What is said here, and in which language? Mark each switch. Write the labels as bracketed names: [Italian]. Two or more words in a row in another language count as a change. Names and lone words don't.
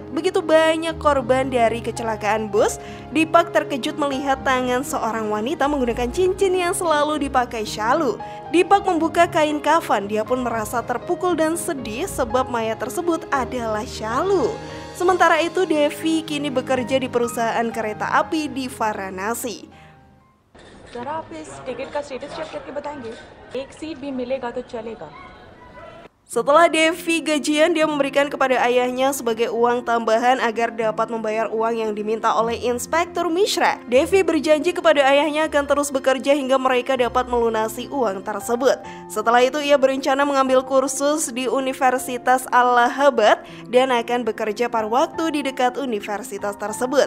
[Indonesian] Begitu banyak korban dari kecelakaan bus, Deepak terkejut melihat tangan seorang wanita menggunakan cincin yang selalu dipakai Shalu. Deepak membuka kain kafan, dia pun merasa terpukul dan sedih sebab mayat tersebut adalah Shalu. Sementara itu Devi kini bekerja di perusahaan kereta api di Varanasi. [Hindi] जरा आप इस टिकट का [English] status check [Hindi] करके बताएंगे? एक सीट भी मिलेगा तो चलेगा. [Indonesian] Setelah Devi gajian, dia memberikan kepada ayahnya sebagai uang tambahan agar dapat membayar uang yang diminta oleh Inspektur Mishra. Devi berjanji kepada ayahnya akan terus bekerja hingga mereka dapat melunasi uang tersebut. Setelah itu ia berencana mengambil kursus di Universitas Allahabad dan akan bekerja paruh waktu di dekat universitas tersebut.